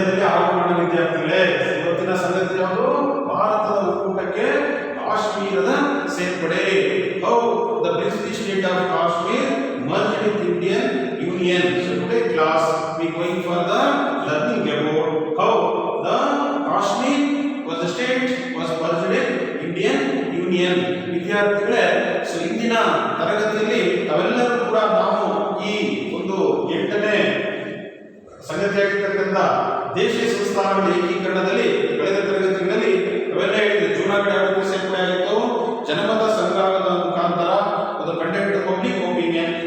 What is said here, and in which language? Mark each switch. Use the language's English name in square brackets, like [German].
[Kannada] ಆರೋಹಣ ವಿದ್ಯಾರ್ಥಿಗಳೇ, ಇವತ್ತಿನ ಸಂಗತಿ ಯಾವುದು? ಭಾರತದ ಒಕ್ಕೂಟಕ್ಕೆ ಕಾಶ್ಮೀರದ ಸೇರ್ಪಡೆ. [English] How the British state of Kashmir merged with Indian Union. So today class we going for the learning about how the Kashmir was the state was merged with Indian Union. [Kannada] ವಿದ್ಯಾರ್ಥಿಗಳೇ, so ಇಂದಿನ ತರಗತಿಯಲ್ಲಿ ತಾವೆಲ್ಲರೂ ಕೂಡ ನಾವು ಈ ಒಂದು 8ನೇ ಸಂಗತಿಯಾಗಿರ್ತಕ್ಕಂಥ ದೇಶೀಯ ಸಂಸ್ಥಾನಗಳ ಏಕೀಕರಣದಲ್ಲಿ ಕಳೆದ ತರಗತಿಗಳಲ್ಲಿ ಅವೆಲ್ಲ ಹೇಳಿದ್ರೆ ಜೂನಾಗಢ ಯಾವತ್ತು ಸೇರ್ಪಡೆ ಆಗಿತ್ತು? ಜನಮತ ಸಂಗ್ರಹದ ಮುಖಾಂತರ ಅದು [English] Conduct public opinion.